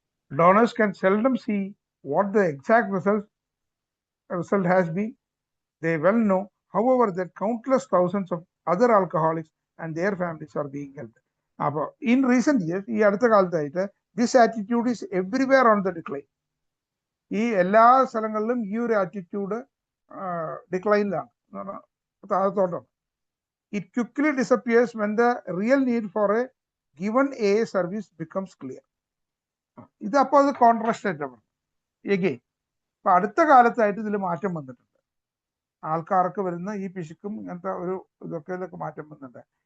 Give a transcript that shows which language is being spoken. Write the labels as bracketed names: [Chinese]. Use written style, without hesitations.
[English] Donors can seldom see what the exact result has been. They well know, however, that countless thousands of other alcoholics and their families are being helped. In recent years, [Malayalam] ഈ അടുത്ത കാലത്തായിട്ട് [English] this attitude is everywhere on the decline. [Malayalam] ഈ എല്ലാ സ്ഥലങ്ങളിലും ഈ ഒരു attitude ഡിക്ലൈനിലാണ്, താഴത്തോട്ടാണ്. [English] It quickly disappears when the real need for a given AA service becomes clear. [Malayalam] ഇത് അപ്പോൾ അത് കോൺട്രാസ്റ്റ് ആയിട്ടാണ് എഗെയിൻ. അപ്പൊ അടുത്ത കാലത്തായിട്ട് ഇതിൽ മാറ്റം വന്നിട്ടുണ്ട്. ആൾക്കാർക്ക് വരുന്ന ഈ പിശുക്കും ഇങ്ങനത്തെ ഒരു ഇതൊക്കെ മാറ്റം വന്നിട്ടുണ്ട്.